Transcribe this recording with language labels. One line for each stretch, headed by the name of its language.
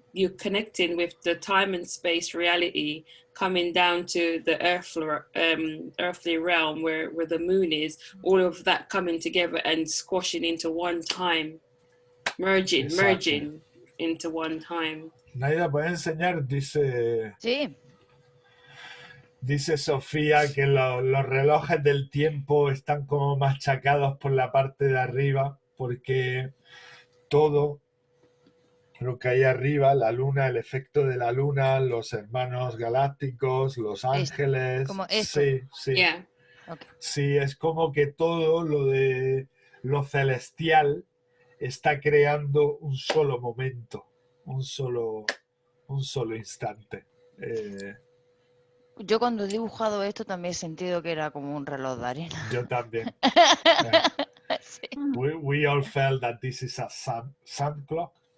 English: You're connecting with the time and space reality, coming down to the earthly realm where the moon is. All of that coming together and squashing into one time, merging into one time.
Spanish: Naida, ¿puedes enseñar? Dice, Sí. dice Sofía que los relojes del tiempo están como machacados por la parte de arriba, porque todo lo que hay arriba, la luna, el efecto de la luna, los hermanos galácticos, los ángeles. Como eso. Sí.
English: Yeah. Okay.
Spanish: Sí, es como que todo lo de lo celestial está creando un solo momento, un solo instante. Yo cuando he dibujado esto también he sentido que era como un reloj de arena. Yo también. Sí.
English: We all felt that this is a sun clock.